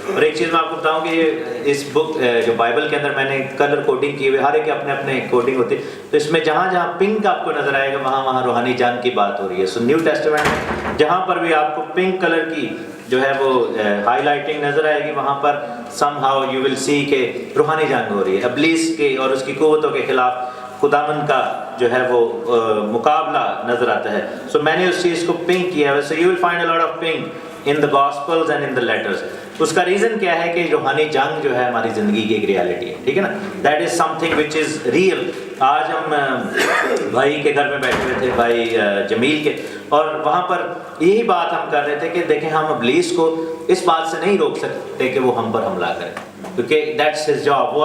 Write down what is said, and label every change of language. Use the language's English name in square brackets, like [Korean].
[Urdu] اور ایک چیز میں آپ کو بتاؤں کہ یہ اس بک جو بائبل کے اندر میں نے کلر کوڈنگ کی ہوئی، ہر ایک اپنے اپنے کوڈنگ ہوتی ہے، تو اس میں جہاں جہاں پنک آپ کو نظر آئے گا وہاں وہاں روحانی جنگ کی بات ہو رہی ہے. سو نیو ٹیسٹمنٹ میں جہاں پر بھی آپ کو پنک کلر کی جو ہے وہ ہائی لائٹنگ نظر آئے گی وہاں پر [English] somehow you will see [Urdu] کہ روحانی جنگ ہو رہی ہے. ابلیس کے اور اس کی قوتوں کے خلاف خداوند کا جو ہے وہ مقابلہ نظر آتا ہے. سو میں نے اس چیز کو پنک کیا ہے. [English] So you will find a lot of pink in the gospels and in the letters. [Urdu] اس کا ریزن کیا ہے کہ روحانی جنگ جو ہے ہماری زندگی کی ایک ریالٹی ہے، ٹھیک ہے نا. [English] That is something which is real. [Urdu] آج ہم بھائی کے گھر میں بیٹھے ہوئے تھے، بھائی جمیل کے، اور وہاں پر یہی بات ہم کر رہے تھے کہ دیکھیں ہم ابلیس کو اس بات سے نہیں روک سکتے کہ وہ ہم پر حملہ کرے، کیونکہ [English] That's his job.